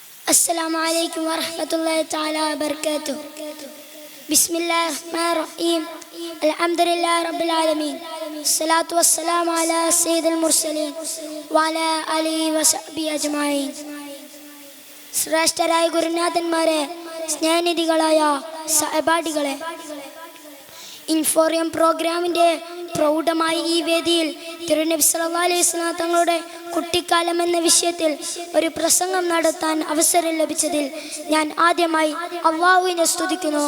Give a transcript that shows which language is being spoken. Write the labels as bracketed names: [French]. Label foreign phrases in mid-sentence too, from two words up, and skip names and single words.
[Arabic] السلام عليكم ورحمة الله تعالى وبركاته. بسم الله الرحمن الرحيم. الحمد لله رب العالمين. الصلاة والسلام على سيد المرسلين وعلى آله وصحبه أجمعين. [Malayalam] ശ്രേഷ്ഠരായ ഗുരുനാഥന്മാരെ, സ്നേഹനിധികളായ സഹപാഠികളെ, ഇൻഫോറിയം പ്രോഗ്രാമിൻ്റെ പ്രൗഢമായ ഈ വേദിയിൽ തിരുനബി [Arabic] صلى الله عليه وسلم [Malayalam] തങ്ങളുടെ കുട്ടിക്കാലം എന്ന വിഷയത്തിൽ ഒരു പ്രസംഗം നടത്താൻ അവസരം ലഭിച്ചതിൽ ഞാൻ ആദ്യമായി അല്ലാഹുവിനെ സ്തുതിക്കുന്നു.